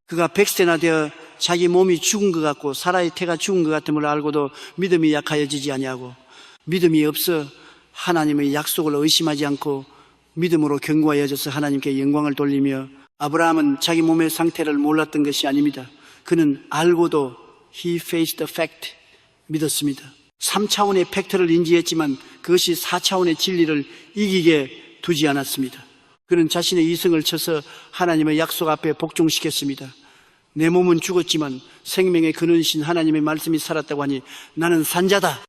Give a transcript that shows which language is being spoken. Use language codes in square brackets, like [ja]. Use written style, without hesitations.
[ko] 그가 100세나 되어 자기 몸이 죽은 것 같고 사라의 태가 죽은 것 같음을 알고도 믿음이 약하여지지 아니하고 믿음이 없어 하나님의 약속을 의심하지 않고 믿음으로 견고하여져서 하나님께 영광을 돌리며. 아브라함은 자기 몸의 상태를 몰랐던 것이 아닙니다. 그는 알고도 [en] He faced the fact, [ko] 믿었습니다. 3차원의 팩트를 인지했지만 그것이 4차원의 진리를 이기게 두지 않았습니다. 그는 자신의 이성을 쳐서 하나님의 약속 앞에 복종시켰습니다. 내 몸은 죽었지만 생명의 근원이신 하나님의 말씀이 살았다고 하니 나는 산자다.